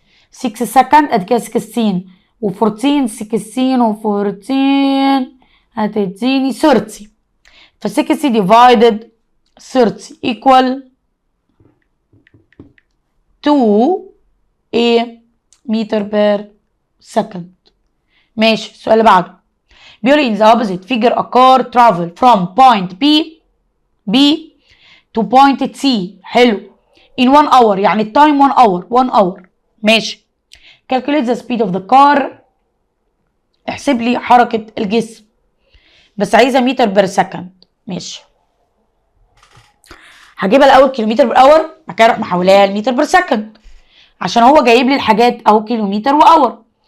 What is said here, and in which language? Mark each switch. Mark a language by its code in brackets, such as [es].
[ar] 6 سكند ادي كده 16 و14 16 و14 هتديني 30. ف 60 divided 30 equal 2 ايه متر بير سكند. ماشي. السؤال اللي بعده بيقول لي [en] in the opposite figure a car travel from point B to point C. [ar] حلو. [en] in 1 hour، [ar] يعني التايم [en] 1 hour 1 hour. [ar] ماشي. [en] calculate the speed of the car، [ar] احسب لي حركة الجسم، بس عايزة متر بير سكند. ماشي. هجيبها الأول كيلومتر بير اور، بعد كده أروح محولها لمتر بير سكند عشان هو جايب لي الحاجات أهو كيلومتر وأور.